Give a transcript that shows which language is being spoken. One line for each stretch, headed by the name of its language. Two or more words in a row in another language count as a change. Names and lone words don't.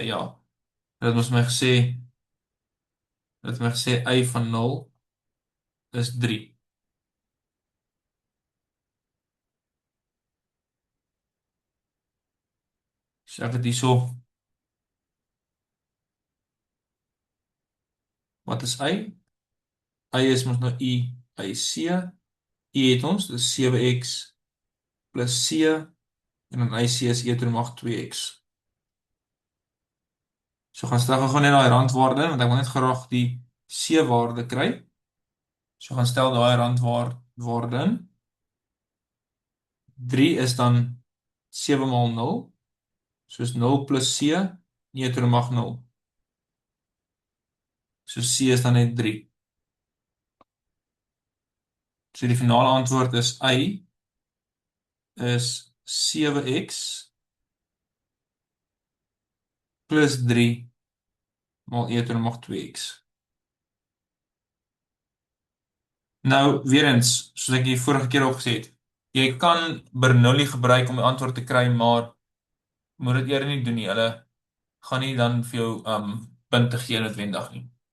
Afrikaans: Ja. Dit het my gesê y van 0 is 3. So ek het hierso, wat is y? Y is mos nou i yc. I het ons, dis 7x plus c en dan yc is e to die mag 2x. So gaan stel gou net daai randwaarde in, want ek wil net graag die c waarde kry. So gaan stel daai randwaarde in. 3 is dan 7 maal 0. Soos 0 plus c, e to die mag 0. So c is dan net 3. So die finale antwoord is y is 7x plus 3 maal e to die mag 2x. Nou, weer eens, soos ek die vorige keer al gesê het, jy kan Bernoulli gebruik om die antwoord te kry, maar moet dit eerder nie doen nie. Hulle gaan nie dan vir jou punte gee noodwendig nie.